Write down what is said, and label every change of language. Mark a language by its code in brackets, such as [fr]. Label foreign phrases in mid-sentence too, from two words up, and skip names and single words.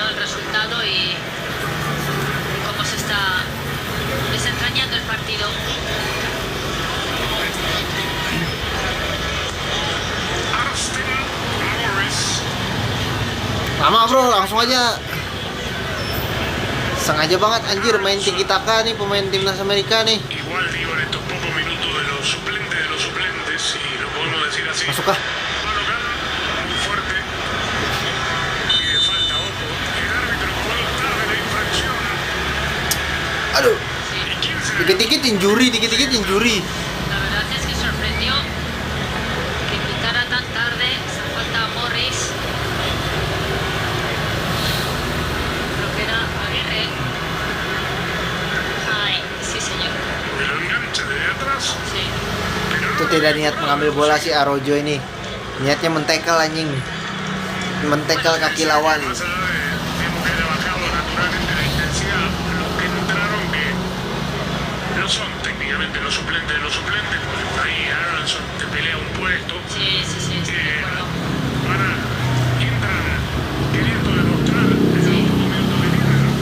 [es] El resultado y cómo se está desentrañando el partido. Armstead. Morris. [id] Lama bro, langsung aja. Sengaja banget anjir main tiki taka nih pemain timnas Amerika nih. [es] Igual digo en estos pocos minutos de los suplentes, y lo podemos decir así. [id] Masuk kah? [es] Va a tocar muy fuerte. Y de falta, ojo. El árbitro cobró tarde la infracción. [id] Aduh, [es] ¿Y quién se la [id] dikit-dikit injuri. [es] La verdad es que sorprendió que pitara tan tarde esa falta a Morris. Creo que era Aguirre. Ay, sí señor. Me lo engancha desde atrás? Sí. Pero [id] Itu [es] no [id] tidak niat mengambil bola si Arojo ini. Niatnya mentekel anjing. Mentekel kaki lawan. [es] Más allá de digamos que haya bajado naturalmente la intensidad, los que entraron que no son técnicamente los suplentes de los suplentes, porque está ahí Aronson que pelea un puesto. Sí, estoy de acuerdo. Entran queriendo demostrar en los últimos minutos que tienen, ¿no?